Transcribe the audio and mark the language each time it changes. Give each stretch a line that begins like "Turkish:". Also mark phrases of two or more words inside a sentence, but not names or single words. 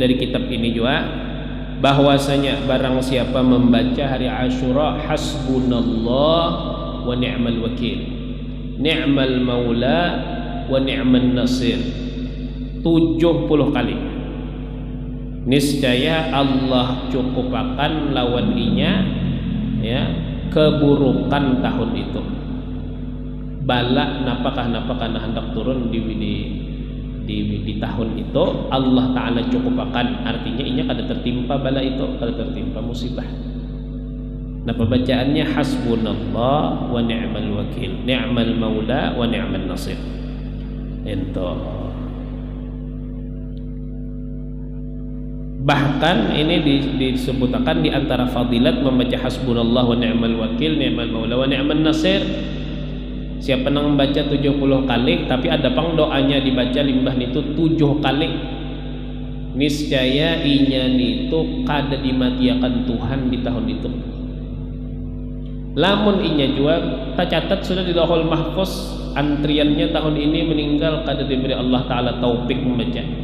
Indonesian: dari kitab ini juga, bahwasanya barang siapa membaca hari Asyura
Arabic: حسبنا الله ونعم الوكيل نعم المولى ونعم النصير
Indonesian: 70 kali, niscaya Allah
Banjar: cukupakan lawan inya
Indonesian: ya keburukan tahun itu.
Banjar: Bala napakah hendak turun di tahun itu Allah Ta'ala cukupakan, artinya inya kada tertimpa bala itu, kada tertimpa musibah.
Indonesian: Nah pembacaannya
Arabic: حسبنا الله ونعم الوكيل نعم المولى ونعم النصير.
Indonesian: Ento Bahkan ini disebutkan di antara fadilat membaca
Arabic: حسبنا الله ونعم الوكيل نعم المولى ونعم النصير.
Banjar: Siapa yang membaca 70 kali, tapi ada pang doanya dibaca limbah itu 7 kali. Niscaya inya itu kada dimatiakan Tuhan di tahun itu. Lamun inya juga tercatat sudah di Lauhul Mahfuz antriannya tahun ini meninggal kada diberi Allah Ta'ala taufik membaca.